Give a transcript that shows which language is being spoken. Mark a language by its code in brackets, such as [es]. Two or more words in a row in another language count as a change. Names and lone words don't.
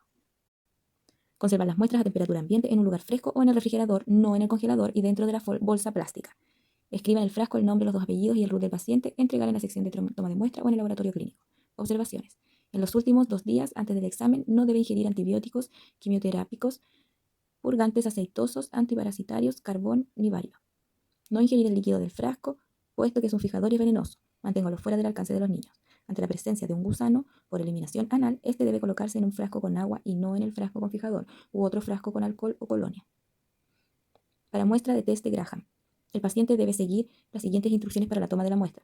[es] Conservar las muestras a temperatura ambiente en un lugar fresco o en el refrigerador, no en el congelador y dentro de la bolsa plástica. Escriba en el frasco el nombre, los 2 apellidos y el RUT del paciente. Entregar en la sección de toma de muestra o en el laboratorio clínico. Observaciones. En los últimos 2 días antes del examen no debe ingerir antibióticos, quimioterápicos, purgantes aceitosos, antiparasitarios, carbón ni bario. No ingerir el líquido del frasco, puesto que es un fijador y es venenoso. Manténgalo fuera del alcance de los niños. Ante la presencia de un gusano por eliminación anal, este debe colocarse en un frasco con agua y no en el frasco con fijador u otro frasco con alcohol o colonia. Para muestra de test de Graham, el paciente debe seguir las siguientes instrucciones para la toma de la muestra.